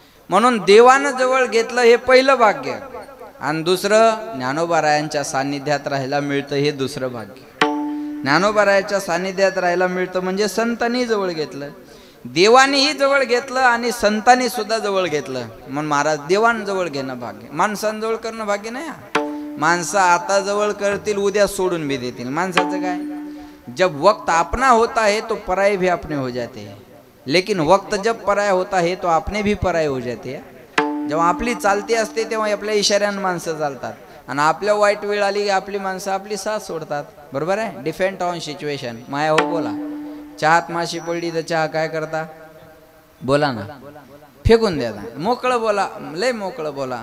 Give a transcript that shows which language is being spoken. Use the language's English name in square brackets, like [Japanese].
[Marathi] म्हणून देवानं जवळ घेतलं हे पहिलं भाग्य, आणि दुसरं ज्ञानोबा रायांच्या सान्निध्यात राहायला मिळतं हे दुसरं भाग्य. ज्ञानोबा रायांच्या सान्निध्यात राहायला मिळतं म्हणजे संतांनी जवळ घेतलं, देवानीही जवळ घेतलं आणि संतांनी सुद्धा जवळ घेतलं. म्हणून महाराज देवान जवळ घेणं भाग्य. माणसांजवळ करणं भाग्य नाही. माणसं आता जवळ करतील उद्या सोडून भी देतील. माणसाचं काय? [Hindi] जब वक्त अपना होता है तो पराये भी अपने हो जाते हैं, लेकिन वक्त जब पराया होता है तो अपने भी पराये हो जाते हैं. [Marathi] जेव्हा आपली चालती असते तेव्हा आपल्या इशाऱ्यानं माणसं चालतात, आणि आपल्या वाईट वेळ आली की आपली माणसं आपली साथ सोडतात. बरोबर आहे? [English] Depend on situation. [Marathi] माया हो बोला. चहात माशी पडली तर चहा काय करता? बोला ना, फेकून द्या. मोकळं बोला, लय मोकळं बोला.